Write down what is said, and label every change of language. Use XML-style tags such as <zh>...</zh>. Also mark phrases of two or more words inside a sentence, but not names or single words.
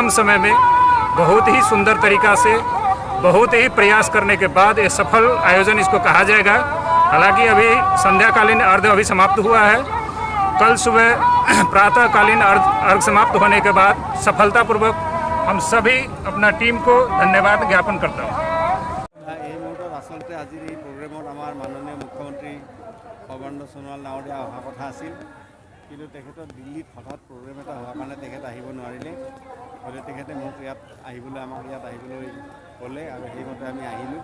<hi>बहुत कम समय में बहुत ही सुंदर तरीका से बहुत ही प्रयास करने के बाद ये सफल आयोजन इसको कहा जाएगा। हालांकि अभी संध्याकालीन अर्घ अभी समाप्त हुआ है। कल सुबह प्रातःकालीन अर्घ समाप्त होने के बाद सफलतापूर्वक हम सभी अपना टीम को धन्यवाद ज्ञापन करता हूँ।</hi> <as>এই মুহূৰ্তত আচলতে আজিৰ এই প্ৰগ্ৰেমত আমাৰ মাননীয় মুখ্যমন্ত্ৰী সৰ্বানন্দ সোণোৱাল ডাঙৰীয়া অহা কথা আছিল, কিন্তু তেখেতৰ দিল্লীত হঠাৎ প্ৰগ্ৰেম এটা হোৱাৰ কাৰণে তেখেত আহিব নোৱাৰিলে। গতিকে তেখেতে মোক আমাক ইয়াত আহিবলৈ ক'লে আৰু সেইমতে আমি আহিলোঁ।</as>